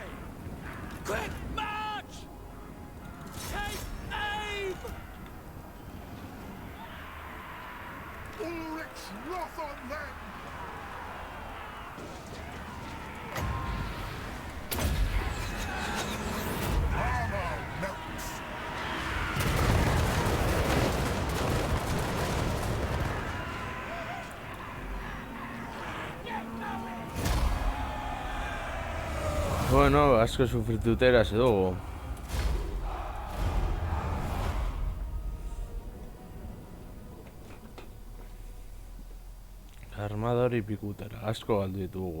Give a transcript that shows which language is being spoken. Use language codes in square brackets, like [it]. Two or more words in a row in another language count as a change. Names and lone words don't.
[en] Quick march! Take aim! Ulrich's wrath on them! Armor melts! [eu] Bueno, asko sufrituta erasi dugu. Armadori pikutara, asko galdu ditugu.